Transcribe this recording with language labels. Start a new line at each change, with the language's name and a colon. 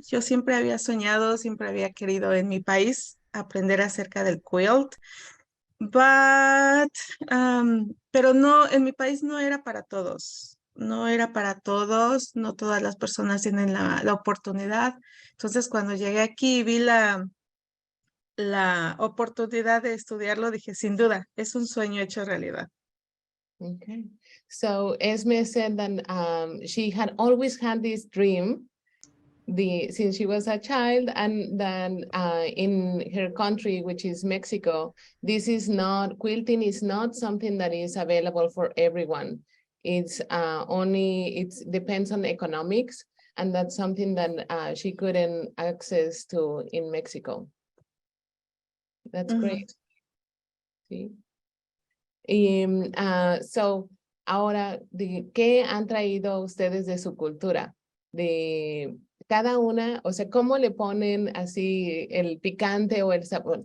Spanish: Yo siempre había soñado, siempre había querido en mi país aprender acerca del quilt, pero no, en mi país no era para todos. No era para todos, no todas las personas tienen la oportunidad. Entonces, cuando llegué aquí y vi la oportunidad de estudiarlo, dije, sin duda, es un sueño hecho realidad.
English: Okay. So Esme said that she had always had this dream since she was a child, and then in her country, which is Mexico, quilting is not something that is available for everyone. It's it depends on economics, and that's something that she couldn't access to in Mexico. That's great.
Spanish: Sí. Y ahora, ¿qué han traído ustedes de su cultura? De cada una, o sea, ¿cómo le ponen así el picante o el sabor?